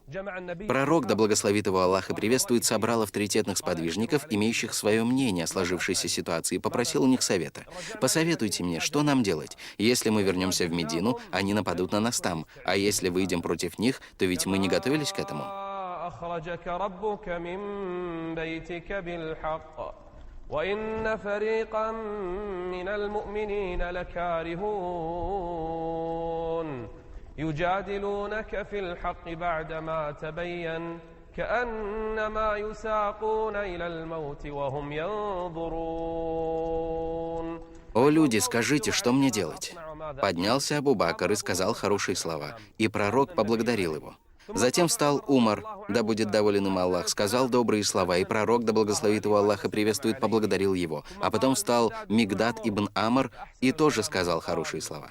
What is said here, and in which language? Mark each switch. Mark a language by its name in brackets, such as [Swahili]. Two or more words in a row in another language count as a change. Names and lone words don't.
[Russian] Пророк, да благословит его Аллах и приветствует, собрал авторитетных сподвижников, имеющих свое мнение о сложившейся ситуации, и попросил у них совета. «Посоветуйте мне, что нам делать? Если мы вернемся в Медину, они нападут на нас там, а если выйдем против них, то ведь мы не готовились к этому». [Arabic] أخرجك ربك من بيتك بالحق وإن فريقا من المؤمنين لكارهون يجادلونك في الحق بعدما تبين كأنما يساقون إلى الموت وهم ينظرون. [Russian] «О люди, скажите, что мне делать?» Поднялся Абу Бакр и сказал хорошие слова, и пророк поблагодарил его. Затем встал Умар, да будет доволен им Аллах, сказал добрые слова, и пророк, да благословит его Аллах и приветствует, поблагодарил его. А потом встал Мигдад ибн Амр и тоже сказал хорошие слова.